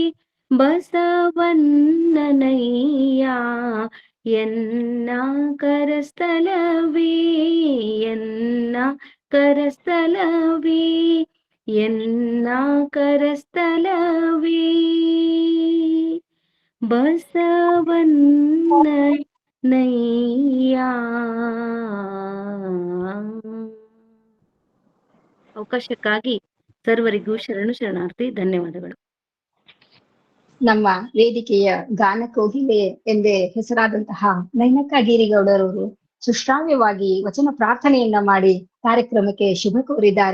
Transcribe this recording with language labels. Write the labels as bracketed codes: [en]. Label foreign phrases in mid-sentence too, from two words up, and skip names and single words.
[kn] ಬಸವಣ್ಣನಯ್ಯ, ಎನ್ನ ಕರಸ್ಥಲವೇ, ಎನ್ನ ಕರಸ್ಥಲವೇ, ಎನ್ನ ಕರಸ್ಥಲವೇ ಬಸವಣ್ಣನಯ್ಯ. ಅವಕಾಶಕ್ಕಾಗಿ ಸರ್ವರಿಗೂ ಶರಣಾರ್ಥಿ. ಧನ್ಯವಾದಗಳು. ನಮ್ಮ ವೇದಿಕೆಯ ಗಾನ ಕೋಗಿಲೆ ಎಂದೇ ಹೆಸರಾದಂತಹ ನೈನಕ್ಕ ಗಿರಿಗೌಡರವರು ಸುಶ್ರಾವ್ಯವಾಗಿ ವಚನ ಪ್ರಾರ್ಥನೆಯನ್ನ ಮಾಡಿ ಕಾರ್ಯಕ್ರಮಕ್ಕೆ ಶುಭ ಕೋರಿದ್ದಾರೆ.